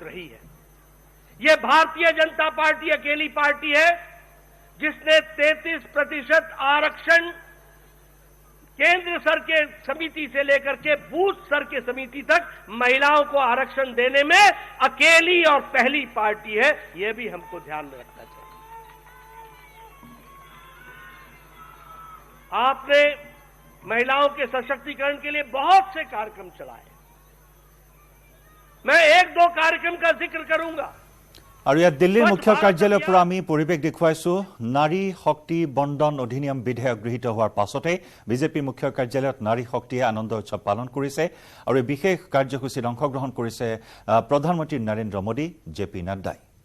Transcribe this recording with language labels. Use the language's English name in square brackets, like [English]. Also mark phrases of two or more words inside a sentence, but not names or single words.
[Hindi] रही है यह भारतीय जनता पार्टी अकेली पार्टी है जिसने 33% आरक्षण केंद्र स्तर के समिति से लेकर के बूथ स्तर के समिति तक महिलाओं को आरक्षण देने में अकेली और पहली पार्टी है यह भी हमको ध्यान में रखना चाहिए आपने महिलाओं के सशक्तिकरण के लिए बहुत से कार्यक्रम चलाए मैं 1-2 कार्यक्रम का जिक्र करूंगा [Assamese] আৰু ইয়াত দিল্লীৰ মুখ্য কাৰ্যালয়ৰ পৰা আমি পৰিৱেশ দেখুৱাইছো নাৰী শক্তি বন্দন অধিনিয়ম বিধেয়ক গৃহীত হোৱাৰ পাছতে বিজেপি মুখ্য কাৰ্যালয়ত নাৰী শক্তিয়ে আনন্দ উৎসৱ পালন কৰিছে আৰু এই বিশেষ কাৰ্যসূচীত অংশগ্ৰহণ কৰিছে প্ৰধানমন্ত্ৰী নৰেন্দ্ৰ মোদী জেপি নাড্ডাই